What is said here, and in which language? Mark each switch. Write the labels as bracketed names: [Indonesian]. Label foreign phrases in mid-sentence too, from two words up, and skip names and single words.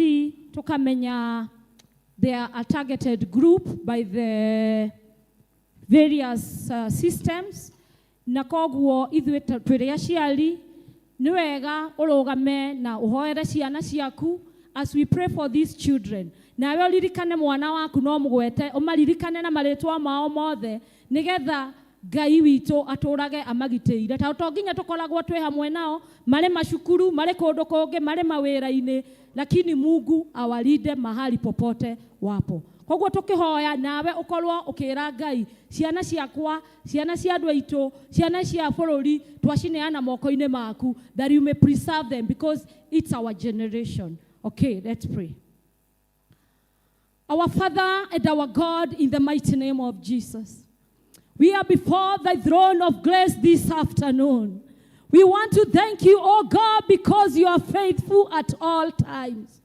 [Kikuyu] Tukamenya [English] they are a targeted group by the various systems. [Kikuyu] Na koguo ithuĩ twĩrĩ aciari nĩ wega ũrũgame na ũhoere ciana ciaku [English] as we pray for these children. [Kikuyu] Nawe ũririkane mwana waku no mũgwete, ũmaririkane na marĩtwa mao mothe nĩgetha Ngai witũ atũrage amagitĩire. Ta tonginya tũkoragwo twĩ hamwe nao, marĩ macukuru, marĩ kũndũ kũngĩ, marĩ mawĩra-inĩ, [Swahili] lakini Mungu awalinde mahali popote wapo. [Kikuyu] Koguo tũkĩhoya nawe ũkorwo ũkĩra Ngai, ciana ciakwa, ciana cia andũ aitũ, ciana cia bũrũri twacineana moko-inĩ maku, [English] that you may preserve them because it's our generation. Okay, let's pray. Our Father and our God, in the mighty name of Jesus, we are before thy throne of grace this afternoon. We want to thank you, oh God, because you are faithful at all times.